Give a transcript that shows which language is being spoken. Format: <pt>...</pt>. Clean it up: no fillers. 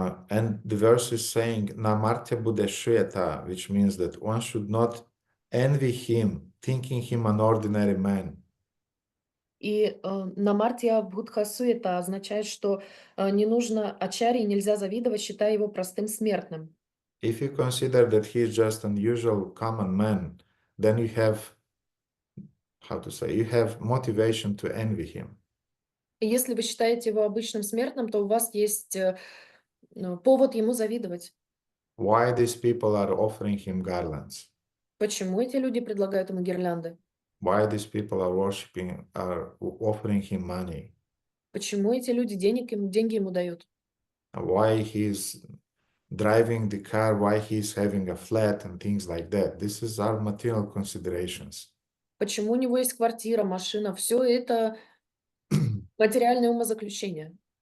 <en>And the verse is saying</en> <sa>Namartya buddhashveta,</sa> <en>which means that one should not envy him, thinking him an ordinary man.</en> <ru>И</ru> <sa>намартья будхасуета</sa> <ru>означает, что не нужно ачарье, нельзя завидовать, считая его простым смертным.</ru> <en>If you consider that he is just an usual common man, then you have, you have motivation to envy him.</en> <ru>И если вы считаете его обычным смертным, то у вас есть повод ему завидовать.</ru> <en>Why these people are offering him garlands?</en> <ru>Почему эти люди предлагают ему гирлянды?</ru> <en>Why these people are offering him money?</en> <ru>Почему эти люди деньги ему дают?</ru> <en>Why he's driving the car, why he's having a flat and things like that. This is our material considerations.</en> <ru>Почему у него есть квартира, машина? Все это материальное умозаключение.</ru>